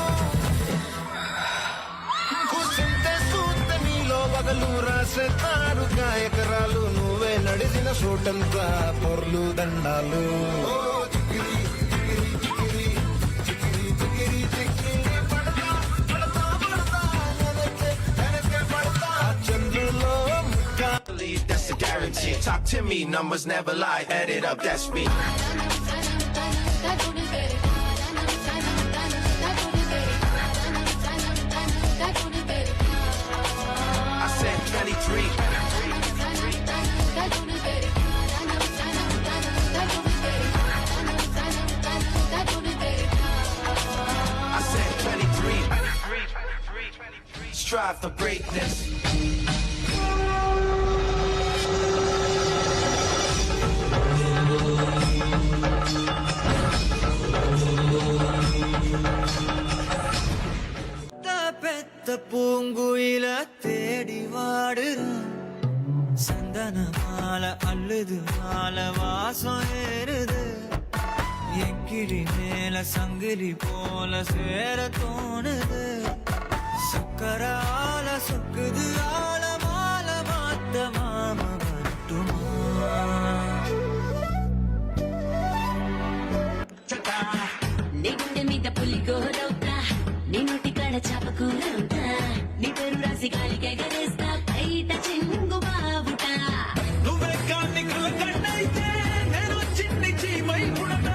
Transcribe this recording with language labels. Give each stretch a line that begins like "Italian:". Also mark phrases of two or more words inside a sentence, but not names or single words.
Telugu: కూర్చుంటే చూస్తే నీలో పగలు రాసేస్తారు గాయకరాలు, నువ్వే నడిచిన చోటంతా పొర్లు దండాలు. చిక్కిరి చిక్కిరి చిక్కిరి చిక్కిరి చిక్కిరి చిక్కిరి పడతా పడతా పడతా వెనకే పడతా చంద్రులో ముక్క.
English: That's a guarantee. Talk to me, numbers never lie. Add it up, that's me. I said 23. I said 23. Strive for greatness.
Tamil: பெத்த பூங்குயில தேடி வாடுறான், சந்தன மாலை அள்ளுது மாலை வாசம் ஏறுது, என் கிளி மேல சங்கிலி போல சேர தோணுது, சக்கர ஆல சொக்குது ஆல மாலை மாத்த மாம வரட்டுமா.
Telugu: నీ గుండె మీద పులి గోరవుతా, నీ నోటి కాడ చాపకూరవుతా, నీ పేరు రాసి గాలికి ఎగరేస్తా, బయట చెంగు బావుటా. నువ్వే కానీ కన్నైతే నేను చిన్ని చీమై పుడతా.